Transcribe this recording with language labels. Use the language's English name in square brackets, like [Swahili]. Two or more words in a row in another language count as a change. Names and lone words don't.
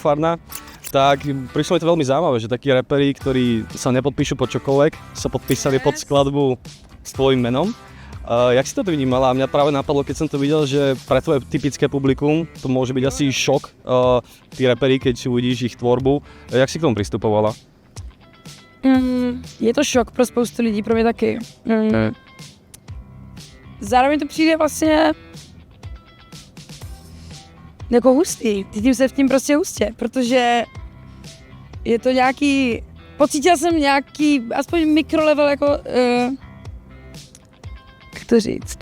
[Slovak] Farna, tak prišlo mi to veľmi zaujímavé, že takí reperi, ktorí sa nepodpíšu pod čokoľvek, sa podpísali pod skladbu s tvojím menom. Jak si to vnímala? Mňa práve napadlo, keď som to videl, že pre tvoje typické publikum to môže byť asi šok, tí reperi, keď uvidíš ich tvorbu. Jak si k tomu pristupovala? [Czech] Je to šok pro spoustu lidí, pro mě taky. Zároveň to přijde vlastně jako hustý, cítím se v tím prostě hustě, protože je to nějaký, pocítila jsem nějaký, aspoň mikrolevel jako, jak to říct?